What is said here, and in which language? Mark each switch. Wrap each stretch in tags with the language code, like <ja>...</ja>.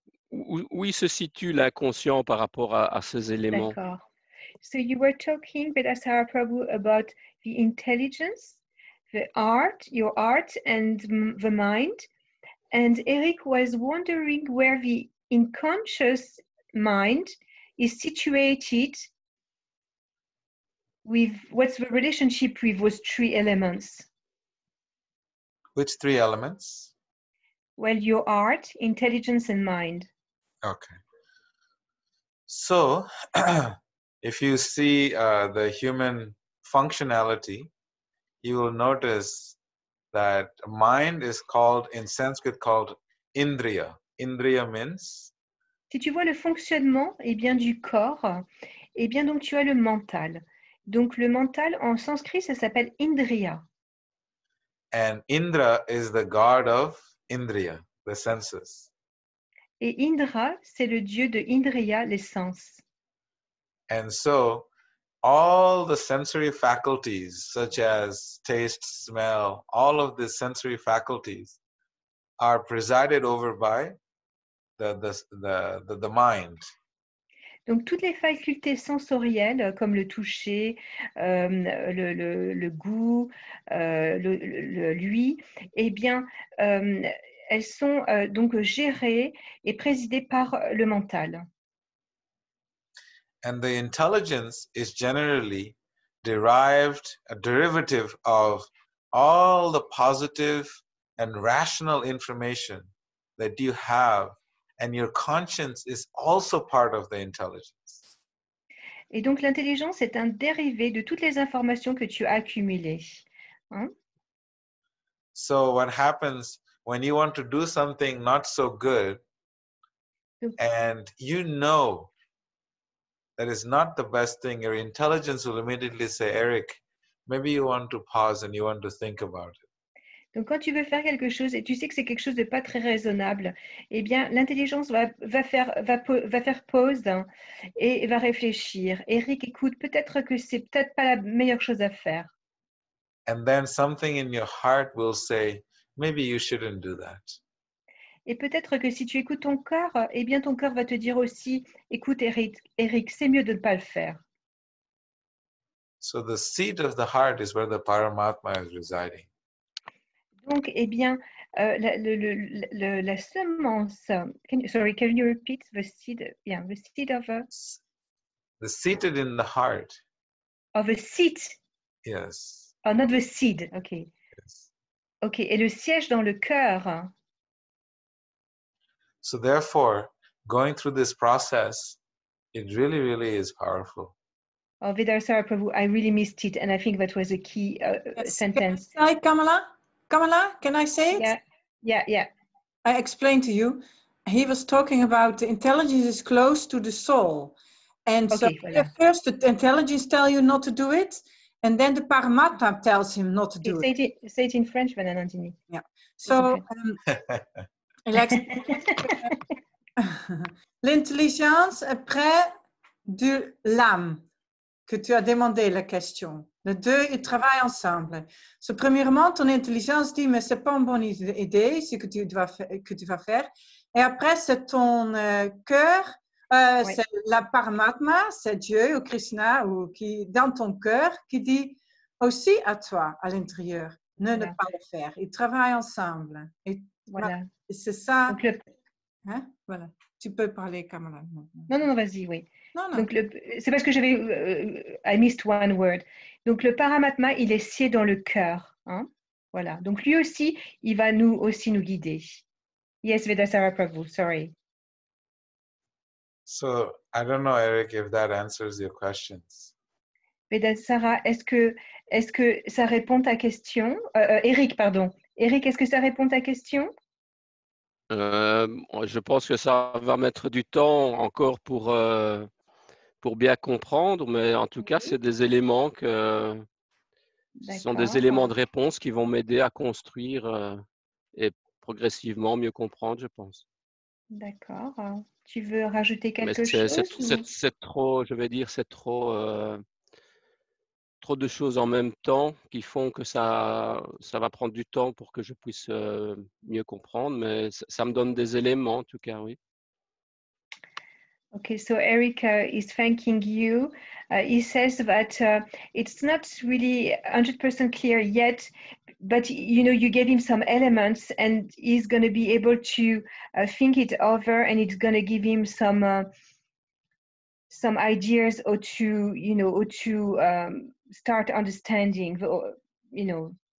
<fr>Où il se situe l'inconscient par rapport à ces éléments? D'accord.</fr> <en>So you were talking, Vedasara Prabhu, about the intelligence, the art, your art, and the mind. And Eric was wondering where the unconscious mind is situated with what's the relationship with those three elements? Which three elements? Well, your art, intelligence, and mind. Okay. So, if you see the human functionality, you will notice that mind is called, in Sanskrit, called Indriya. Indriya means?</en> <fr>Si tu vois le fonctionnement eh bien, du corps, eh bien, donc tu as le mental. Donc le mental en sanskrit, ça s'appelle Indriya.</fr> <en>And Indra is the god of Indriya, the senses.</en> <fr>Et Indra, c'est le dieu de Indriya, les sens.</fr> <en>And so, all the sensory faculties, such as taste, smell, all of the sensory faculties are presided over by the mind.</en> <fr>Donc toutes les facultés sensorielles, comme le toucher, le goût, l'ouïe, eh bien, elles sont donc gérées et présidées par le mental.</fr> <en>And the intelligence is generally derived, a derivative of all the positive and rational information that you have, and your conscience is also part of the intelligence.</en> <fr>Et donc l'intelligence est un dérivé de toutes les informations que tu as accumulées. Hein?</fr> <en>So what happens when you want to do something not so good, and you know that is not the best thing, your intelligence will immediately say, Eric, maybe you want to pause and you want to think about it.</en> <fr>Donc quand tu veux faire quelque chose et tu sais que c'est quelque chose de pas très raisonnable, eh bien l'intelligence va faire pause et va réfléchir. Eric, écoute, peut-être que c'est peut-être pas la meilleure chose à faire.</fr> <en>And then something in your heart will say, maybe you shouldn't do that.</en> <fr>Et peut-être que si tu écoutes ton cœur, eh bien ton cœur va te dire aussi, écoute Eric, c'est mieux de ne pas le faire.</fr> <en>So the seat of the heart is where the Paramatma is residing.</en> <fr>Donc, eh bien, la semence.</fr> <en>Can you repeat the seed? Yeah, the seed of a. The seated in the heart. Of a seat. Yes. Oh, not the seed. Okay. Yes.</en> <fr>Okay. Et le siège dans le cœur.</fr> <en>So therefore, going through this process, it really, really is powerful. Oh, Vedasara Prabhu, I really missed it, and I think that was a key sentence. Can I say, Kamala, can I say it? Yeah. I explained to you. He was talking about the intelligence is close to the soul. And okay, so</en> <fr>voilà.</fr> <en>first the intelligence tells you not to do it, and then the Paramatma tells him not to do it. Say it in French, Vananandini. Yeah.</en> <fr>So, l'intelligence est près de l'âme que tu as demandé la question. Les deux, ils travaillent ensemble. So, premièrement, ton intelligence dit, mais c'est pas une bonne idée, ce que tu vas faire. Et après, c'est ton cœur, c'est la Paramatma, c'est Dieu ou Krishna, ou qui, dans ton cœur, qui dit aussi à toi, à l'intérieur, ne pas le faire. Ils travaillent ensemble. Et voilà. C'est ça. Donc, hein? Voilà. Tu peux parler, Kamala. Non, vas-y, oui. Non. Donc, c'est parce que j'avais...</fr> <en>I missed one word.</en> <fr>Donc, le Paramatma, il est scié dans le cœur. Hein? Voilà. Donc, lui aussi, il va nous guider.</fr> <en>Yes, Vedasara Prabhu, sorry. So, I don't know, Eric, if that answers your questions.</en> <fr>Vedasara, est-ce que ça répond à ta question? Eric, pardon. Eric, est-ce que ça répond à ta question? Je pense que ça va mettre du temps encore pour bien comprendre, mais en tout cas, c'est des éléments que Ce sont des éléments de réponse qui vont m'aider à construire et progressivement mieux comprendre, je pense. D'accord. Tu veux rajouter Mais quelque chose ou... c'est trop, je vais dire, c'est trop de choses en même temps qui font que ça va prendre du temps pour que je puisse mieux comprendre, mais ça me donne des éléments en tout cas, oui.</fr> <en>Okay, so Eric is thanking you. He says that it's not really 100% clear yet, but you know, you gave him some elements and he's going to be able to think it over, and it's going to give him some ideas or to, you know, or to start understanding, you know.</en>